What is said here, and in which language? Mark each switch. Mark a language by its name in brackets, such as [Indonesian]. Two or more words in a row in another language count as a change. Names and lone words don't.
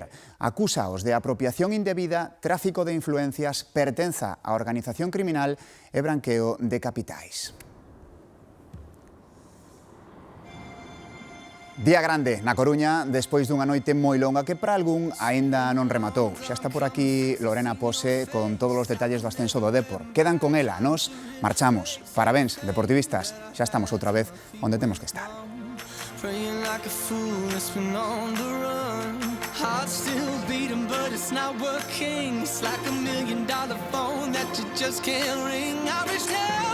[Galician] Acúsaos de apropiación indebida, tráfico de influencias, pertenza á organización criminal e branqueo de capitais. Día grande na Coruña, despois dunha noite moi longa que para algún aínda non rematou. Xa está por aquí Lorena Pose con todos os detalles do ascenso do Depor. Quedan con ela, nos marchamos. Parabéns, deportivistas, xa estamos outra vez onde temos que estar. [English] Heart's still beating, but it's not working. It's like $1 million phone that you just can't ring. I wish that